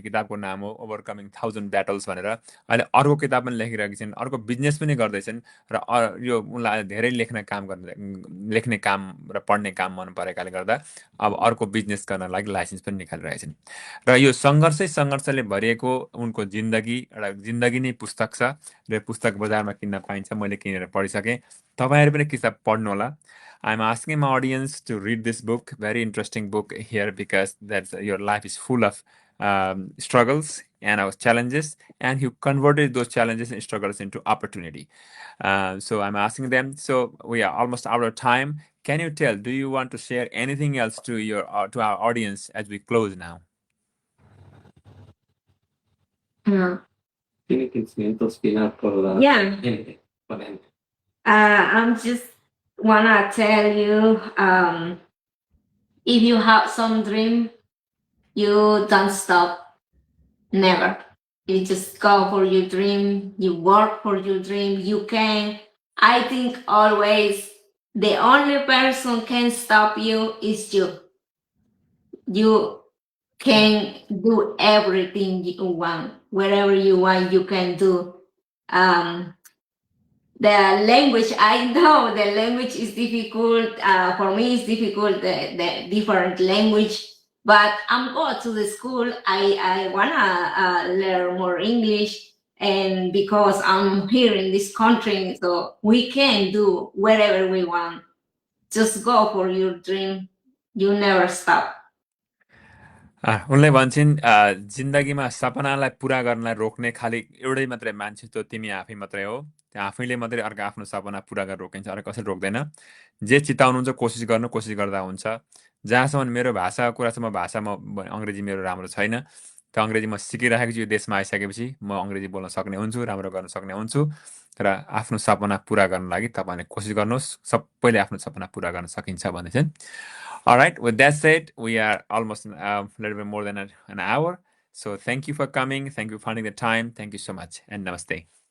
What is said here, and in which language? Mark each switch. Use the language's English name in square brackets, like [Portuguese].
[Nepali] किताबको नाम हो ओभरकमिङ 1000 ब्याटल्स भनेर। अहिले अर्को किताब पनि लेखिरहेकी छिन्, अर्को बिजनेस पनि गर्दैछन् र यो उनलाई धेरै लेख्ने काम र पढ्ने काम मन परेकाले गर्दा अब अर्को बिजनेस गर्न लागि लाइसेन्स पनि निकालिरहेछन्। र यो सङ्घर्षले भरिएको उनको जिन्दगी एउटा जिन्दगी नै पुस्तक छ र पुस्तक बजारमा किन्न पाइन्छ। मैले किनेर पढिसकेँ। तपाईहरु पनि किताब पढ्नु होला। [English] I'm asking my audience to read this book, very interesting book here because your life is full of struggles and challenges, and you converted those challenges and struggles into opportunity. So I'm asking them. So we are almost out of time. Can you tell? Do you want to share anything else to our audience as we close now? [Spanish] Tiene que enseñarnos final por la [English] Yeah. [Spanish] gente, por la gente. [English] I'm just wanna tell you, if you have some dream, you don't stop. Never. You just go for your dream. You work for your dream. You can. I think always the only person can stop you is you. You can do everything you want. Whatever you want, you can do. The language, I know the language is difficult. For me, it's difficult, the different language. But I'm going to the school. I wanna learn more English, and because I'm here in this country, so we can do whatever we want. Just go for your dream. You never stop. [Nepali] उनले भन्छन् जिन्दगीमा सपनालाई पुरा गर्नलाई रोक्ने खालि एउटै मात्रै मान्छे त तिमी आफै मात्रै हो। त्यहाँ आफैले मात्रै अर्को आफ्नो सपना पुरा गरेर रोकिन्छ, अरू कसैले रोक्दैन। जे चिताउनुहुन्छ कोसिस गर्दा हुन्छ। जहाँसम्म मेरो भाषाको कुरा छ, म अङ्ग्रेजी मेरो राम्रो छैन। त अङ्ग्रेजी म सिकिरहेको छु। यो देशमा आइसकेपछि म अङ्ग्रेजी बोल्न सक्ने हुन्छु, राम्रो गर्न सक्ने हुन्छु। र आफ्नो सपना पुरा गर्न लागि तपाईले कोसिस गर्नुहोस्। सबैले आफ्नो सपना पुरा गर्न सकिन्छ भन्दैछन्। [English] All right, with that said, we are almost a little bit more than an hour. So thank you for coming. Thank you for finding the time. Thank you so much. And namaste.